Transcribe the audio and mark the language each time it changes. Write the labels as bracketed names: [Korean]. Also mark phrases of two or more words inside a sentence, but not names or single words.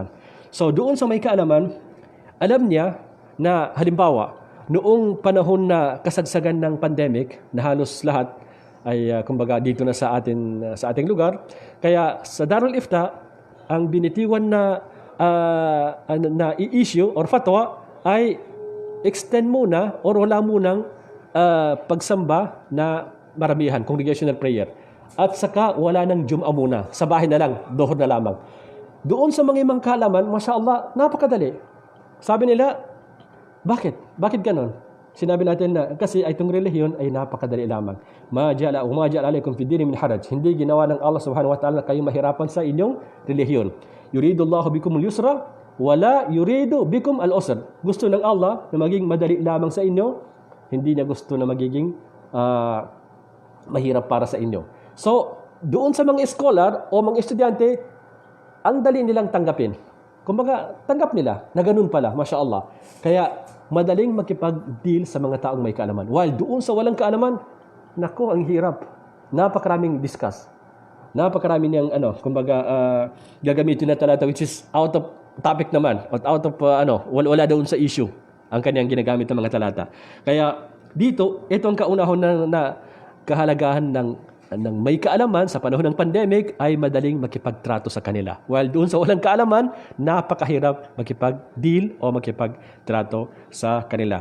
[Filipino] So doon sa may kaalaman, alam niya na halimbawa, noong panahon na kasagsagan ng pandemic, na halos lahat ay dito na sa ating lugar, kaya sa Darul Ifta, ang binitiwan na i-issue or fatwa ay extend muna or wala munang pagsamba na maramihan, [English] congregational prayer. [Filipino] At saka wala nang Jum'a muna, sa bahay na lang, dohor na lamang. Doon sa mga imang kaalaman, [Arabic] ما شاء الله, [Filipino] napakadali. Sabi nila, bakit? Bakit ganon? Sinabi natin na kasi itong relihiyon ay napakadali lamang. [Arabic] ما جعل عليكم في الدين من حرج. [Filipino] Hindi ginawa ng Allah [Arabic] سبحانه وتعالى [Filipino] kayo mahirapan sa inyong relihiyon. [Arabic] يريد الله بكم اليسر ولا يريد بكم العسر. [Filipino] Gusto ng Allah na maging madali lamang sa inyo, hindi niya gusto na magiging mahirap para sa inyo. So, doon sa mga scholar o mga estudyante, ang dali nilang tanggapin. Kumbaga, tanggap nila na ganun pala, [Arabic] ما شاء الله. [Filipino] Kaya, madaling makipag-deal sa mga taong may kaalaman. While doon sa walang kaalaman, nako, ang hirap. Napakaraming discuss. Napakaraming niyang, gagamitin na talata [English] which is out of topic [Filipino] naman. At [English] out of, [Filipino] wala doon sa issue ang kanyang ginagamit ng mga talata. Kaya, dito, ito ang kaunahon na kahalagahan ng may kaalaman sa panahon ng pandemic ay madaling makipagtrato sa kanila. While doon sa walang kaalaman, napakahirap makipag-deal o makipagtrato sa kanila.